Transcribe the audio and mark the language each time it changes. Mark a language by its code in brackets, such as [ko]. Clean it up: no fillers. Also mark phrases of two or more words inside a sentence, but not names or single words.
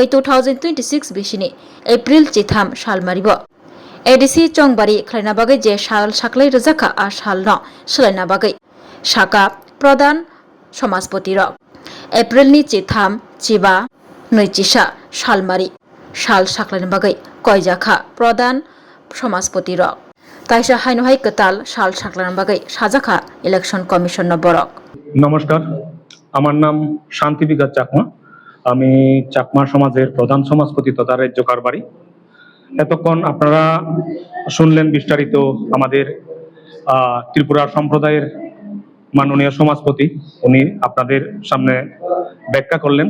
[trp] 2026 बिसिनि एप्रिल चिथाम सालमारिबो एडिसि चंगबारी खायना बागै जे साल साख्लाय रजाखा आ सालनो सोलायना बागै साका प्रधान समाजपति रक एप्रिलनि चिथाम चिबा नैजिसा सालमारि साल साख्लायना बागै कयजाखा प्रधान समाजपति रक ताइसा हायनहाय कताल साल साख्लायना बागै साजाखा [en] election commission [trp] बरक। [bn] नमस्कार, আমার নাম শান্তি বিকাশ চাকমা। আমি চাকমা সমাজের প্রধান সমাজপতি তথা রাজ্য কারবারি। এতক্ষণ আপনারা শুনলেন বিস্তারিত আমাদের ত্রিপুরা সম্প্রদায়ের মাননীয় সমাজপতি, উনি আপনাদের সামনে ব্যাখ্যা করলেন।